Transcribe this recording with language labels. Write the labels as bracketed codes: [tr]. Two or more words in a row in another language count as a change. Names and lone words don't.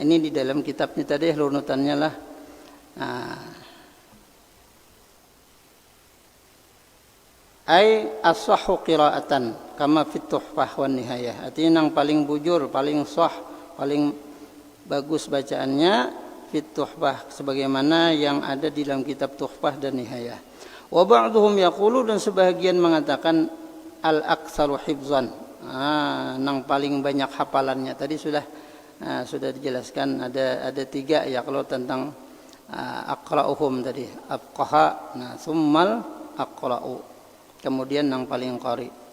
[id] Ini di dalam kitabnya tadi runutannya lah. [ar] أي الأصح قراءة كما في التحفة والنهاية. [bjn] Artinya nang paling bujur, paling sah, paling bagus bacaannya [ar] في التحفة [bjn] sebagaimana yang ada di dalam kitab tuhfah dan nihayah. [ar] وبعضهم يقول, [id] dan sebahagian mengatakan [ar] الأكثر حفظا. [bjn] Nang paling banyak hafalannya. Tadi sudah dijelaskan ada 3 ya kalau tentang aqra'uhum tadi. [ar] أفقه، ثم الأقرأ. [bjn] Kemudian nang paling qari.